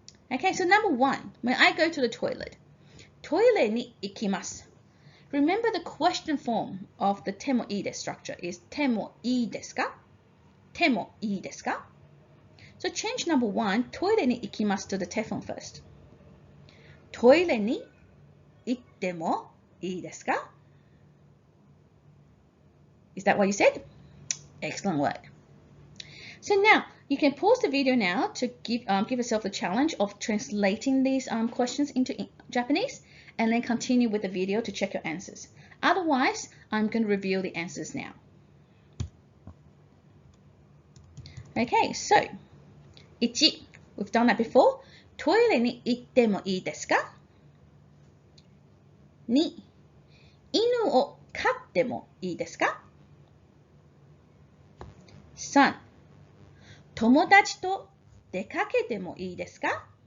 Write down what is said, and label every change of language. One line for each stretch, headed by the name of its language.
English: Okay, so number 1, may I go to the toilet?
Japanese: トイレに行きます.
English: Remember the question form of the てもいいです structure is てもいいですか?
Japanese: てもいいですか?
English: So change number 1,
Japanese: トイレに行きます
English: to the Teflon first.
Japanese: トイレに行ってもいいですか?
English: Is that what you said? Excellent work. So now you can pause the video now to give yourself the challenge of translating these questions into Japanese, and then continue with the video to check your answers. Otherwise, I'm going to reveal the answers now. Okay, so 1, we've done that before.
Japanese: トイレに行ってもいいですか? 2、犬を飼ってもいいですか? 3、友達と出かけてもいいですか?